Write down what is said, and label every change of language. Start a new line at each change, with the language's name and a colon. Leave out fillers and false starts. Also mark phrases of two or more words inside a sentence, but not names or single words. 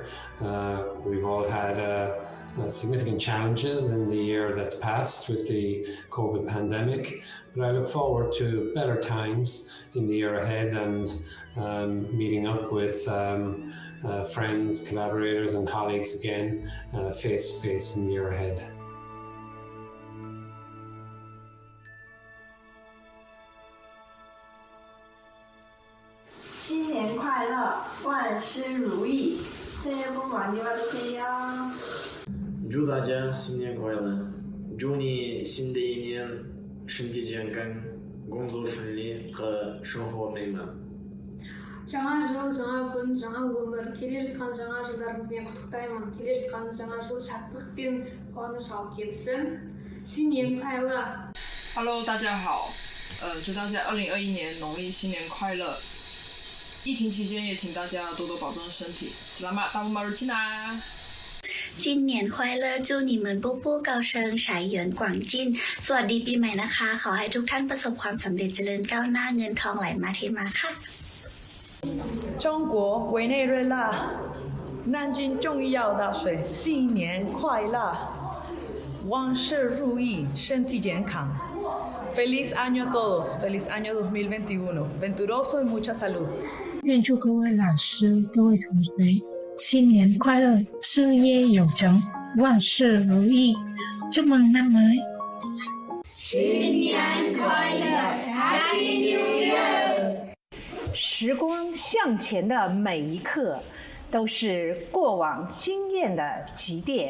English: We've all had significant challenges in the year that's passed with the COVID pandemic, but I look forward to better times in the year ahead and meeting up with friends, collaborators and colleagues again face to face in the year ahead.
Chinese: 新年快乐，万事如意，
Korean: 새해 복 많이 받으세요。
Chinese: 祝大家新年快乐！祝你新的一年身体健康，工作顺利和生活美满。
Kazakh: жаңа жыл, жаңа күн, жаңа өмір, келе жатқан жаңа жылдарыңызбен құттықтаймын. Келе жатқан жаңа жыл шаттық пен қуаныш алып келсін.
Chinese: 新年快乐！Hello， 大家好，祝大家2021年农历新年快乐！疫情期间也请大家多多保重身体。
Malay: Selamat Tahun Baru Cina！
Chinese: 新年快乐祝你们步步高升财源广进
Thai: สวัสดีปีใหม่นะคะขอให้ทุกท่านประสบความสำเร็จเจริญก้าวหน้าเงินทองไหลมาเทมาค่ะ
Chinese: 中国委内瑞拉南京终于要大水新年快乐万事如意身体健康
Spanish: Feliz año a todos Feliz año 2021 venturoso y mucha salud
Chinese: 愿祝各位老师各位同学新年快乐事业有成万事如意祝
Vietnamese: mừng năm mới
Chinese: 新年快乐
English: Happy New Year
Chinese: 时光向前的每一刻都是过往经验的积淀